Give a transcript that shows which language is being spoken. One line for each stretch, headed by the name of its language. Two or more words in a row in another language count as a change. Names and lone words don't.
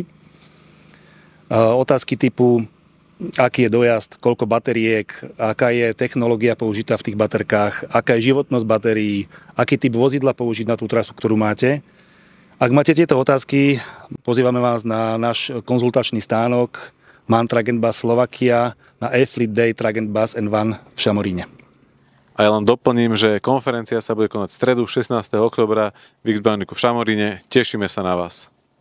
Slovak: Otázky typu, aký je dojazd, koľko batériek, aká je technológia použitá v tých baterkách, aká je životnosť batérií, aký typ vozidla použiť na tú trasu, ktorú máte. Ak máte tieto otázky, pozývame vás na náš konzultačný stánok MAN Truck and Bus Slovakia na IFLI Day Truck and Bus and Van v Šamoríne. A ja len doplním, že konferencia sa bude konať v stredu 16. októbra v X-Bioniku v Šamoríne. Tešíme sa na vás.